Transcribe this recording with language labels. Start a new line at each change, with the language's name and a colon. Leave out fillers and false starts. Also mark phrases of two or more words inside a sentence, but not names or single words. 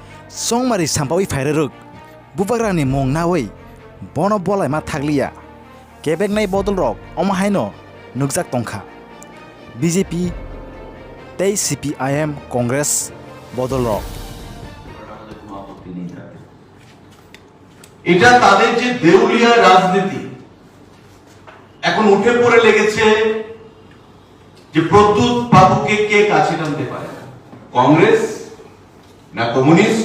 Kok Borok: Songmari sampawi faireruk Bubagra ni mong nawi bono bolaima thakya Kebengnai bodolrok omahaino nukjak tongkha BJP tei CPIM Congress bodolrok
Bangla: এটা তাদের যে দেউলিয়া রাজনীতি এখন উঠে পড়ে লেগেছে যে প্রদ্যুৎ বাবুকে কে কাছে টানতে পারে, কংগ্রেস না কমিউনিস্ট।